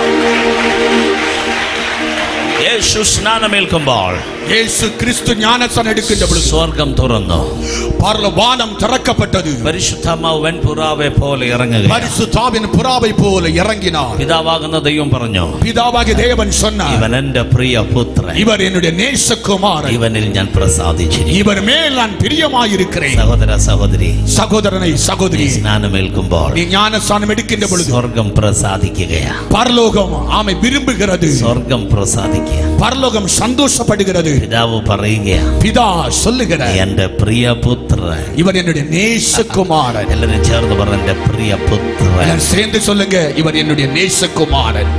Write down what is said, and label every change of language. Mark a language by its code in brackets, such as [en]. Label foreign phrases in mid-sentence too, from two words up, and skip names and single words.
[ml] യേശു സ്നാനമേൽക്കുമ്പോൾ [ta] இயேசு கிறிஸ்து ஞானஸ்நானம் எடுக்கின்ற பொழுது [ml] സ്വർഗം തുറന്നു. [ta] வானம் திறக்கப்பட்டது [ml] പരിശുദ്ധാത്മാവ് വെൺപുറാവെ പോലെ ഇറങ്ങുകയാണ്. [ta] பரிசுத்தாவின் புறாவை போல இறங்கினார் [ml] പിതാവാകുന്ന ദൈവം പറഞ്ഞു, [ta] பிதாவாகிய தேவன் சொன்னார் [ml] ഇവൻ എന്റെ പ്രിയ പുത്രൻ, [ta] இவர் என்னுடைய நேசகுமாரன் [ml] ഇവനിൽ ഞാൻ പ്രസാദിച്ചിരിക്കുന്നു. [ta] இவர் மேல் நான் பிரியமாயிருக்கிறேன் [ml] സഹോദര സഹോദരി, [ta] சகோதரனை சகோதரி [ml] സ്നാനമേൽക്കുമ്പോൾ [ta] நீ ஞானஸ்நானம் எடுக்கின்ற பொழுது [ml] സ്വർഗം പ്രസാദിക്കുകയാ. [ta] பரலோகம் ஆமை விரும்புகிறது [ml] സ്വർഗം പ്രസാദിക്കുക. [ta] பரலோகம் சந்தோஷப்படுகிறது [ml] പിതാവ് പറയുകയാ, [ta] பிதா சொல்லுகிறார் [ml] എന്റെ പ്രിയ പുത്രൻ. [ta] இவர் என்னுடைய நேசகுமாரன் [ml] എല്ലാവരും ചേർന്ന് പറഞ്ഞ എന്റെ പ്രിയ പുത്രൻ. [ta] எல்லாரும் சேர்ந்து சொல்லுங்க இவர் என்னுடைய நேசகுமாரன்